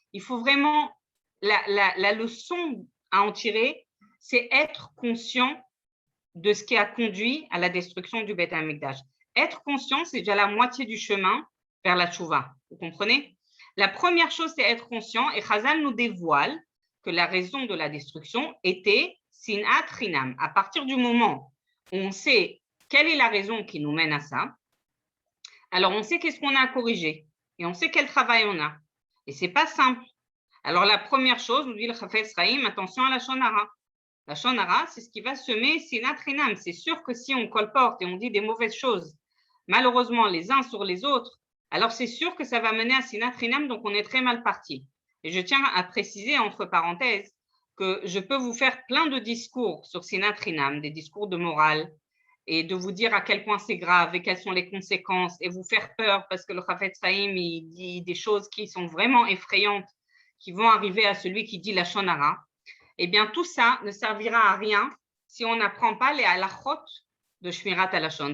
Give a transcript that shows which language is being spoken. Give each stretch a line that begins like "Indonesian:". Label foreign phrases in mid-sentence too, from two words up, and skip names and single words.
French: Il faut vraiment la leçon à en tirer, c'est être conscient de ce qui a conduit à la destruction du
Hebrew: בית המקדש.
French: Être conscient, c'est déjà la moitié du chemin vers la tchouva. Vous comprenez? La première chose, c'est être conscient, et Chazal nous dévoile que la raison de la destruction était
Hebrew: שנאת חינם.
French: À partir du moment où on sait quelle est la raison qui nous mène à ça, alors on sait qu'est-ce qu'on a à corriger, et on sait quel travail on a. Et c'est pas simple. Alors la première chose, nous dit le Chafetz Chaim, attention à la shonara. La shonara, c'est ce qui va semer
Hebrew: שנאת חינם.
French: C'est sûr que si on colporte et on dit des mauvaises choses, malheureusement les uns sur les autres, alors c'est sûr que ça va mener à
Hebrew: שנאת חינם,
French: donc on est très mal parti. Et je tiens à préciser, entre parenthèses, que je peux vous faire plein de discours sur
Hebrew: שנאת חינם,
French: des discours de morale, et de vous dire à quel point c'est grave et quelles sont les conséquences, et vous faire peur parce que le Chafetz Chaim, il dit des choses qui sont vraiment effrayantes, qui vont arriver à celui qui dit la shonara. Eh bien, tout ça ne servira à rien si on n'apprend pas les halachot de Shmirat Halashon.